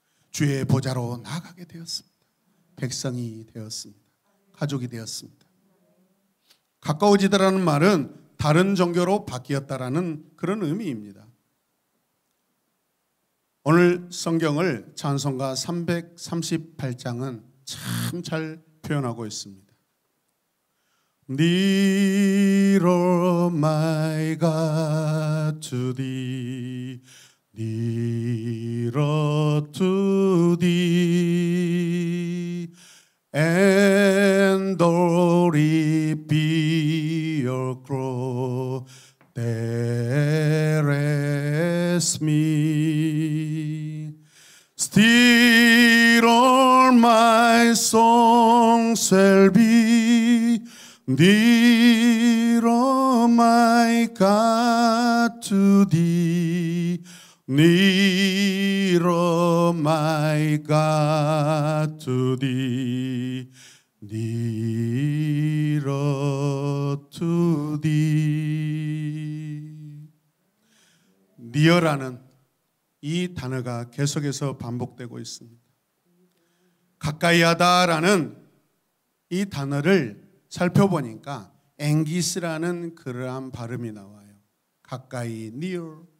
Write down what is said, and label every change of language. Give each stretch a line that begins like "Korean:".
Korean: 주의 보좌로 나아가게 되었습니다. 백성이 되었습니다. 가족이 되었습니다. 가까워지다라는 말은 다른 종교로 바뀌었다라는 그런 의미입니다. 오늘 성경을 찬송가 338장은 참 잘 표현하고 있습니다.
English: Nearer my God to thee, nearer to thee, and though it be your cross that rests me, still all my song shall be nearer my God to thee, nearer my God to thee, nearer to thee.
Korean: near라는 이 단어가 계속해서 반복되고 있습니다. 가까이 하다라는 이 단어를 살펴보니까 앵기스라는 그러한 발음이 나와요. 가까이, near.